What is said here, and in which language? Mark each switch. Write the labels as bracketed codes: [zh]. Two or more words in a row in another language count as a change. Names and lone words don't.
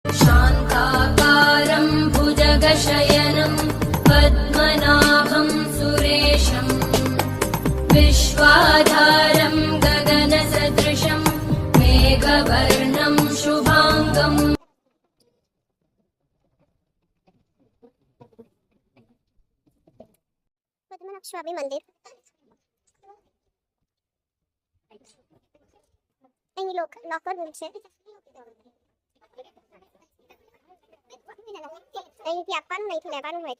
[sa] शान्ताकारं भुजगशयनं पद्मनाभं सुरेशं विश्वाधारं गगनसदृशं मेघवर्णं शुभाङ्गम्। [gu] પદ્મનાભ સ્વામી મંદિર અહીં લોકર રૂમ છે. અહીંથી આપવાનું નહીં લેવાનું હોય.